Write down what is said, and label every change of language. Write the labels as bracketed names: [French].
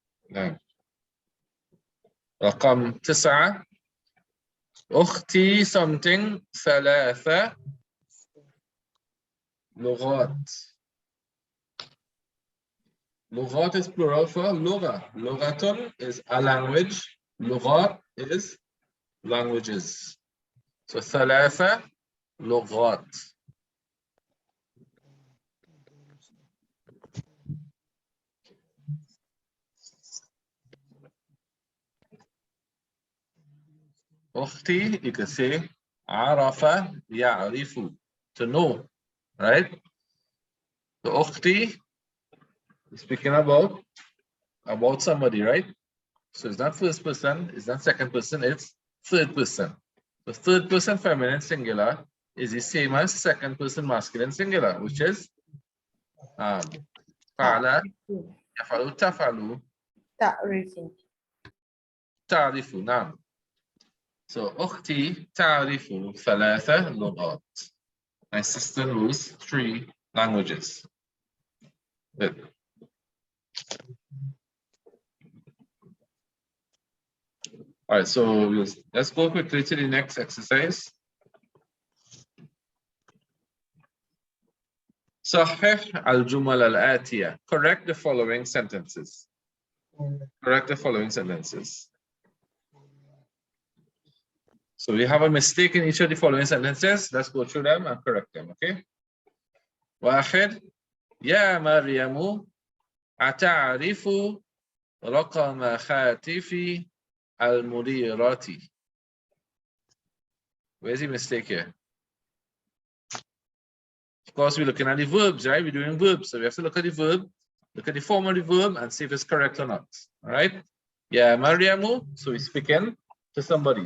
[Arabic] نعم. رقم 9. أختي [English] something [Arabic] 3 لغات. [English] لغات is plural for لغة. لغة is a language. لغات is languages. So 3 لغات. أختي, you can say [Arabic] عرف يعرف, [English] to know, right? So أختي, speaking about somebody, right? So it's not first person, it's not second person, it's third person. The third person feminine singular is the same as second person masculine singular, which is [Arabic] فعل يفعل تفعل تعرف. نعم. So أختي تعرف 3 لغات. [English] My sister knows 3 languages. Good. All right, so let's go quickly to the next exercise. [Arabic] صحح الجمل الآتية. [English] Correct the following sentences. Correct the following sentences. So we have a mistake in each of the following sentences. Let's go through them and correct them. Okay. [Arabic] واحد يا مريم أتعرف رقم هاتف المديرة. [English] Where's the mistake here? Of course, we're looking at the verbs, right? We're doing verbs. So we have to look at the verb, look at the form of the verb, and see if it's correct or not. All right? Yeah, Mariamu. So we're speaking to somebody.